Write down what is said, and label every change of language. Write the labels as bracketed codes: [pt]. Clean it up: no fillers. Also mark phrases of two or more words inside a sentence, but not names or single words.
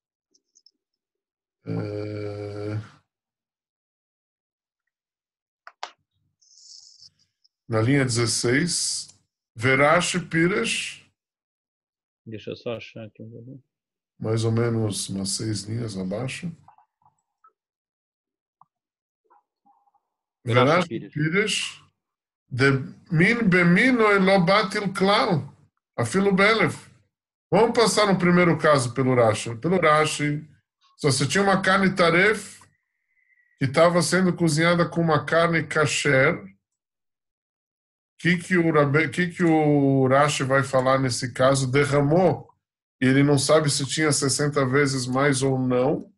[pt] Na linha 16, Verash Pires. Deixa eu só achar aqui. Mais ou menos umas 6 linhas abaixo. Verash Pires. [he] דמין במינו ולא בטיל כלל. אפילו באלף. [pt] Vamos passar no primeiro caso pelo Rashi. Pelo Rashi, se você tinha uma carne taref que estava sendo cozinhada com uma carne kasher, o que o Rashi vai falar nesse caso? Derramou e ele não sabe se tinha 60 vezes mais ou não.